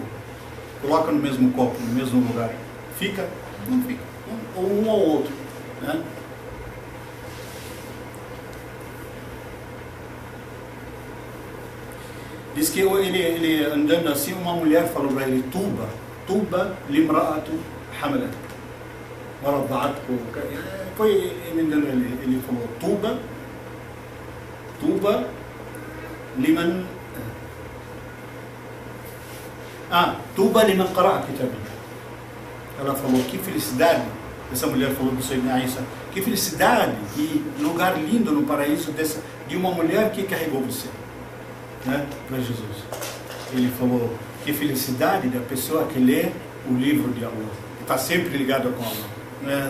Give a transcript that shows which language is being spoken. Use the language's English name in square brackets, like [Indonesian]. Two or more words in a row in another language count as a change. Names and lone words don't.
[Portuguese] Coloca no mesmo copo, no mesmo lugar. Fica? Não fica. Ou um ou outro, né? Diz que ele andando assim, uma mulher falou para ele, [Arabic] طوبى لامرأة حملت. [Portuguese] Foi ele falou, [Arabic] طوبى لمن قرأ كتاب. [Portuguese] Ela falou, que felicidade, essa mulher falou para o Sayyidina Isa, que felicidade e lugar lindo no paraíso de uma mulher que carregou você, né, para Jesus. Ele falou, que felicidade da pessoa que lê o livro de Allah, que está sempre ligada com Allah.